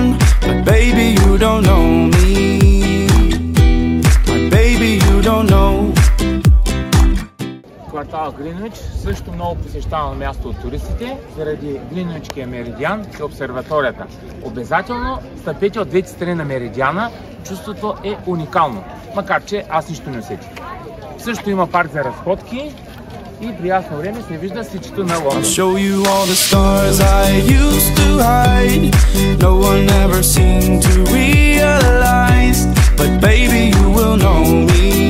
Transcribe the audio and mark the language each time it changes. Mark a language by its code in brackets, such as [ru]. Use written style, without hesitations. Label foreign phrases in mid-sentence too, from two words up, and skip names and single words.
[en] But baby, you don't know me. My baby, you don't know. [bg] Квартал Гринуич също много посещавано място от туристите заради Гринуичския меридиан и обсерваторията. Обязателно стъпете от двете страни на меридиана, чувството е уникално, макар че аз нищо не усетих. Също има парк за разходки и при ясно време се вижда сечето на Лондон. [en] I'll show you all the stars I used to hide. No one ever seemed to realize. But baby, you will know me.